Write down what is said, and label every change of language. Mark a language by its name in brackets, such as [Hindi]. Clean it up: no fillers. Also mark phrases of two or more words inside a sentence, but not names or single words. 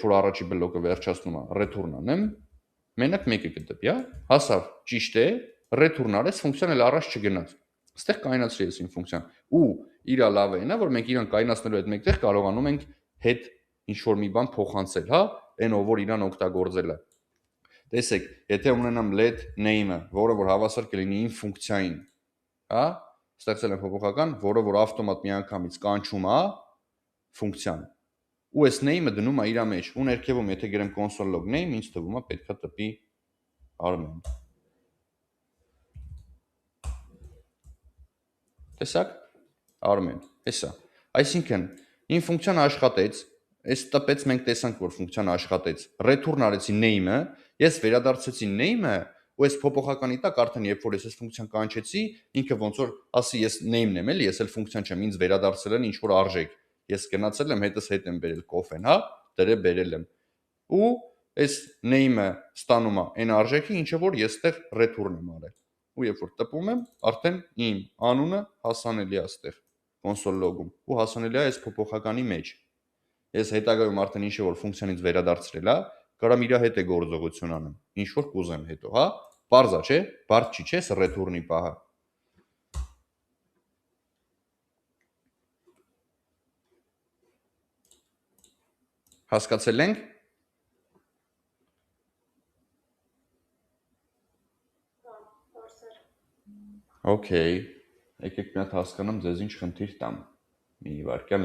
[Armenian] որ առաջի բլոկը վերջացնում է, return անեմ, մենակ մեկը կտպի, հասավ, ճիշտ է, return արեց, ֆունկցիան էլ առաջ չգնաց։ Ստեղ կայնացրի ես իմ ֆունկցիան։ Ու իրա լավ է նա, որ մենք իրան կայնացնելու հետ մեկտեղ կարողանում ենք հետ ինչ որ մի բան փոխանցել, այն ով որ իրան օգտագործել է։ Տեսեք, եթե ունենամ [English] let name- [Armenian] ը, որը որ հավասար կլինի իմ ֆունկցիային, ստեղծել եմ փոփոխական, որը որ ավտոմատ միանգամից կանչում է ֆունկցիան։ Ու այս name-ը դնում է իր մեջ։ Ու ներքևում եթե գրեմ [English] console log name, [Armenian] ինձ թվում է պետքա տպի Armen։ Տեսակ Armen, հեսա։ Այսինքն, իմ ֆունկցիան աշխատեց, այս տպեց մենք տեսանք, որ ֆունկցիան աշխատեց։ Return արեցի name-ը, ես վերադարձեցի name-ը, ու այս փոփոխականի տակ արդեն երբ որ ես այս ֆունկցիան կանչեցի, ինքը ոնց որ ասի ես name-ն եմ, էլի, ես էլ ֆունկցիան չեմ, ինձ վերադարձել են ինչ որ արժեք։ Ես գնացել եմ, հետս հետ եմ բերել կոֆեն, դրե բերել եմ։ Ու այս name-ը ստանում է այն արժեքը, ինչը որ ես այդտեղ return եմ արել։ Ու երբ որ տպում եմ, արդեն իմ անունը հասանելի է այստեղ [English] console log- [Armenian] ում ու հասանելի է այս փոփոխականի մեջ։ Ես հետագայում արդեն ինչ որ ֆունկցիանից վերադարձրել է, կարամ իր հետ է գործողություն անեմ, ինչ որ կուզեմ հետո, Պարզ է, չէ, բարդ չի, չէ, return-ի պահը։ Հասկացել ենք։ Okay, եկեք մի հատ հասկանամ ձեզ ինչ խնդիր տամ։ Մի վարքյան